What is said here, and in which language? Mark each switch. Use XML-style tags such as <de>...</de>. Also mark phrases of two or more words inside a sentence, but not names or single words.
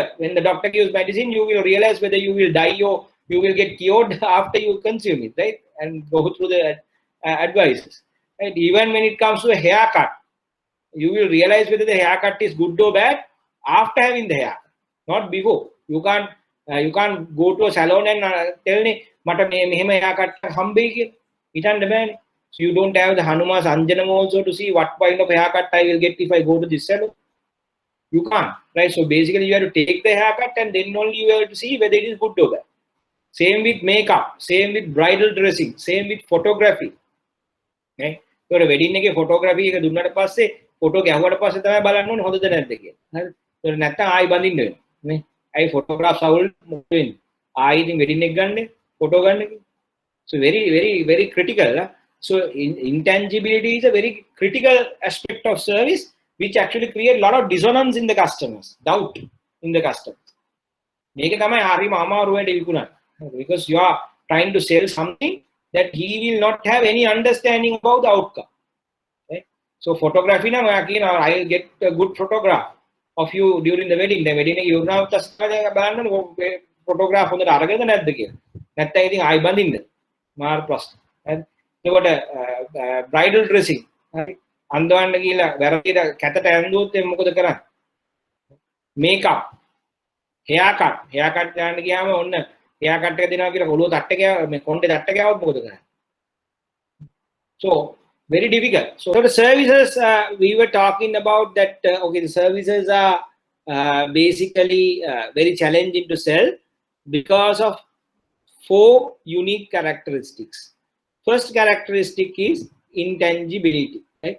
<en>When the doctor gives medicine, you will realize whether you will die or you will get cured after you consume it, right? And go through the advices. Right? Even when it comes to a haircut, you will realize whether the haircut is good or bad after having the haircut, not before. You can't go to a salon and tell me,</en> <si>"මට මෙහෙම haircut හම්බෙයි කියලා." හිතන්න බෑනේ.</si> <en>So you don't have the Hanumas Anjanam also to see what kind of haircut I will get if I go to this salon. You can't, right? So basically you have to take the haircut and then only you have to see whether it is good or bad. Same with makeup, same with bridal dressing, same with photography.</en> <si>Okay?</si> <en>So the</en> <si>wedding එකේ photography එක දුන්නාට පස්සේ photo ගැහුවට පස්සේ තමයි බලන්න ඕනේ හොඳද නැද්ද කියලා. හරි. ඒක නැත්තම් ආයි බඳින්න වෙනවා. නේ? අයි photographs අවුල් මොකද වෙන්නේ? ආයි ඉතින් wedding එක ගන්න photo ගන්න කියලා.</si> <en>So very, very, very critical. So intangibility is a very critical aspect of service, which actually create a lot of dissonance in the customers, doubt in the customers.</en> <si>මේක තමයි හරිම අමාරු වැඩේ විකුණන්න.</si> <en>Because you are trying to sell something that he will not have any understanding about the outcome. Right? So photography na I will get a good photograph of you during the wedding. The wedding you now</en> <si>බලන්න photograph හොඳට අරගෙනද නැද්ද කියලා. නැත්නම් ඉතින් ආයි බඳින්න. මාර ප්‍රශ්න. එතකොට bridal dressing. අන්දවන්න කියලා වැරදිට කැතට ඇඳුවොත් මොකද කරන්නේ? Makeup, haircut ගන්න ගියාම ඔන්න haircut එක දෙනවා කියලා ඔළුව තට්ට ගියා මේ කොණ්ඩේ තට්ට ගියාවොත් මොකද කරන්නේ?</si> <en>So very difficult. So the services we were talking about that okay, the services are basically very challenging to sell because of 4 unique characteristics. First characteristic is intangibility, right?</en>